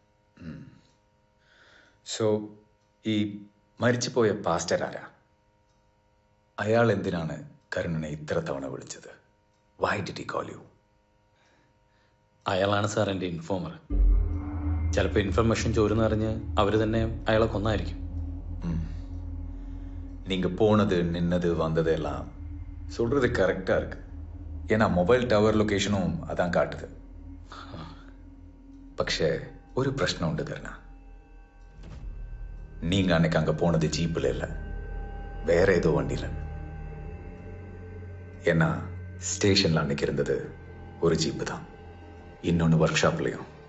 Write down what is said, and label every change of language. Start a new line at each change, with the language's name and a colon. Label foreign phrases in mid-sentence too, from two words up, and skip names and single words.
Malayalam: സോ ഈ മരിച്ചുപോയ പാസ്റ്റർ ആരാ? അയാൾ എന്തിനാണ് കരുണനെ ഇത്ര തവണ വിളിച്ചത്?
English: Why did he call you?
Malayalam: അയാളാണ് സാർ എൻ്റെ ഇൻഫോമർ. ചിലപ്പോൾ ഇൻഫർമേഷൻ ചോരുന്ന് അറിഞ്ഞ് അവർ തന്നെ അയാളെ കൊന്നായിരിക്കും.
Tamil: நீங்க போனது நின்னது வந்தது எல்லாம் சொல்றது கரெக்டா இருக்கு. ஏன்னா மொபைல் டவர் லொகேஷனும் அதான் காட்டுது.
Malayalam: പക്ഷേ ഒരു പ്രശ്നമുണ്ട് കരുണ.
Tamil: நீங்க அன்னைக்கு அங்க போனது ஜீப்பில் இல்லை, வேற ஏதோ வண்டியில். ஏன்னா ஸ்டேஷன்ல அன்னைக்கு இருந்தது ஒரு ஜீப்பு தான், இன்னொன்று ஒர்க் ஷாப்லையும்.